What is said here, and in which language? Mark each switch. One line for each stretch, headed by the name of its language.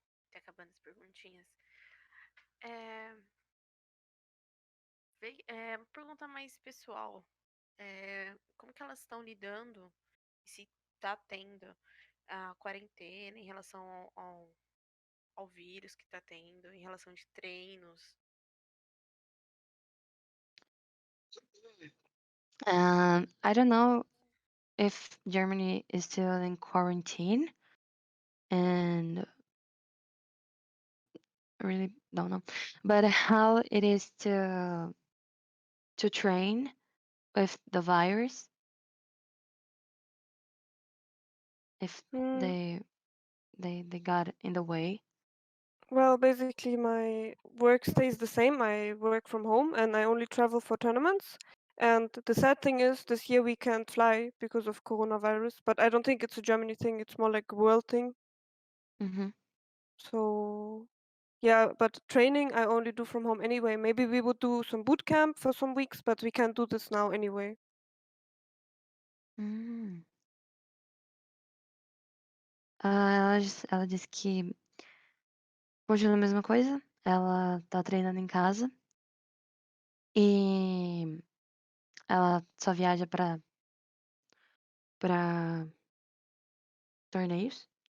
Portuguese: Tá acabando as perguntinhas. É, uma pergunta mais pessoal. Como que elas estão lidando, se tá tendo a quarentena em relação ao vírus que tá tendo, em relação de treinos?
English: I don't know if Germany is still in quarantine, and I really don't know, but how it is to train with the virus, if Mm, they got in the way. well, basically, my work stays the same. I work from home and I only travel for tournaments. And the sad thing is, this year we can't fly because of coronavirus. But I don't think it's a Germany thing, it's more like a world thing. Mm-hmm. So, yeah, but training I only do from home anyway. Maybe we would do some boot camp for some weeks, but we can't do this now anyway. Mm.
Portuguese: Ela disse que continua a mesma coisa. Ela tá treinando em casa e ela só viaja pra torneios.